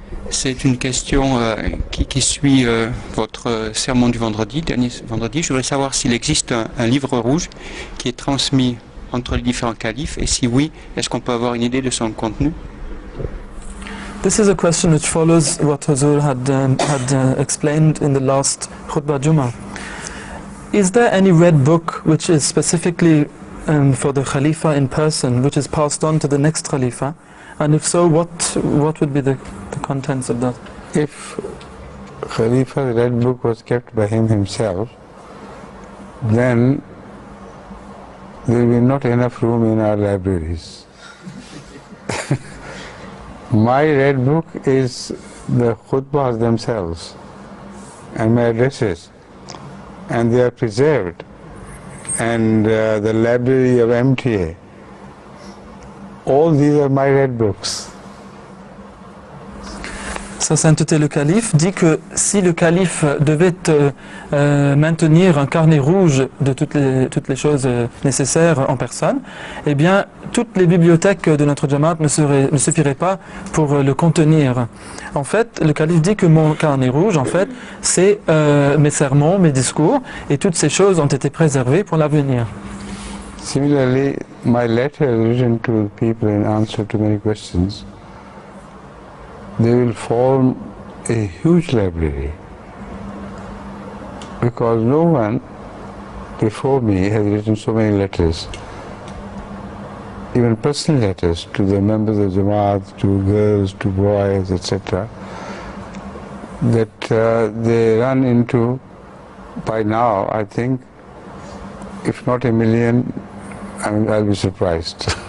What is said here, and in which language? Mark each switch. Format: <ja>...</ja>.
<fr>C'est une question qui suit votre sermon du dernier vendredi. Je voudrais savoir s'il existe un livre rouge qui est transmis entre les différents califes, et si oui, est-ce qu'on peut avoir une idée de son contenu?</fr> <en>This is a question which follows what Huzur had explained in the last Khutbah Jummah. Is there any red book which is specifically for the Khalifa in person, which is passed on to the next Khalifa? And if so, what would be the contents of that? If Khalifa's red book was kept by him himself, then there will be not enough room in our libraries. My red book is the khutbahs themselves and my addresses, and they are preserved, and the library of MTA. All these are my red books.</en> <fr>Sa sainteté le calife dit que si le calife devait maintenir un carnet rouge de toutes les choses nécessaires en personne, eh bien toutes les bibliothèques de notre Jamaat ne suffiraient pas pour le contenir. En fait, le calife dit que mon carnet rouge, en fait, c'est mes sermons, mes discours, et toutes ces choses ont été préservées pour l'avenir.</fr> <en>Similarly, my letter written to people in answer to many questions, they will form a huge library, because no one before me has written so many letters, even personal letters to the members of Jamaat, to girls, to boys, etc., that they run into, by now, I think, if not a million, I'll be surprised.</en>